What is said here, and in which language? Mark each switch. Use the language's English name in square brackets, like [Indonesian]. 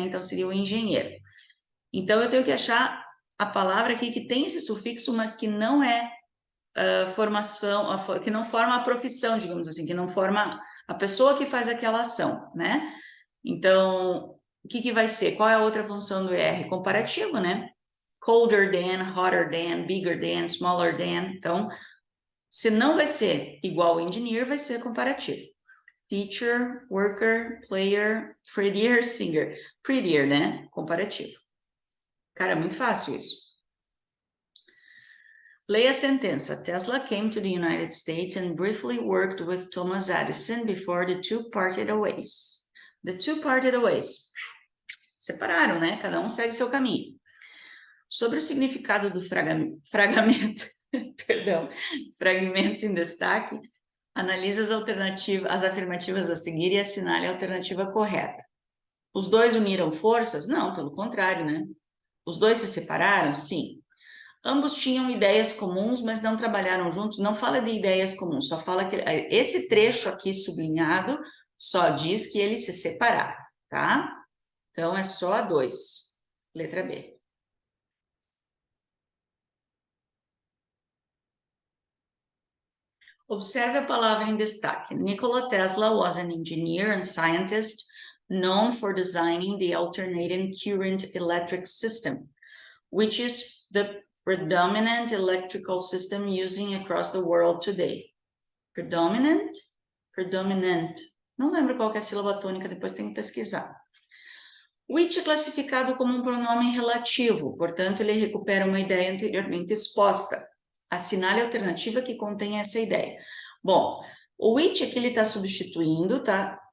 [Portuguese] Então, seria o engenheiro. Então, eu tenho que achar a palavra aqui que tem esse sufixo, mas que não é formação, que não forma a profissão, digamos assim, que não forma a pessoa que faz aquela ação, né? Então, o que vai ser? Qual é a outra função do ER? Comparativo, né? [English] colder than, hotter than, bigger than, smaller than. [Portuguese] Então, se não vai ser igual ao engineer, vai ser comparativo. [English] Teacher, worker, player, prettier, singer. [Portuguese] Prettier, né? Comparativo. Cara, é muito fácil isso. Leia a sentença. [English] Tesla came to the United States and briefly worked with Thomas Edison before the two parted ways. The two parted ways. [Portuguese] Separaram, né? Cada um segue seu caminho. Sobre o significado do fragmento, perdão, fragmento em destaque, analise as afirmativas a seguir e assinale a alternativa correta. Os dois uniram forças? Não, pelo contrário, né? Os dois se separaram? Sim. Ambos tinham ideias comuns, mas não trabalharam juntos. Não fala de ideias comuns, só fala que esse trecho aqui sublinhado só diz que eles se separaram, tá? Então é só a 2, letra B. Observe a palavra em destaque. [English] Nikola Tesla was an engineer and scientist known for designing the alternating current electric system, which is the predominant electrical system using across the world today. Predominant? Predominant. [Portuguese] Não lembro qual que é a sílaba tônica, depois tem que pesquisar. Which é classificado como um pronome relativo, portanto, ele recupera uma ideia anteriormente exposta. Assinale a alternativa que contém essa ideia. Bom, o which aqui ele está substituindo, tá?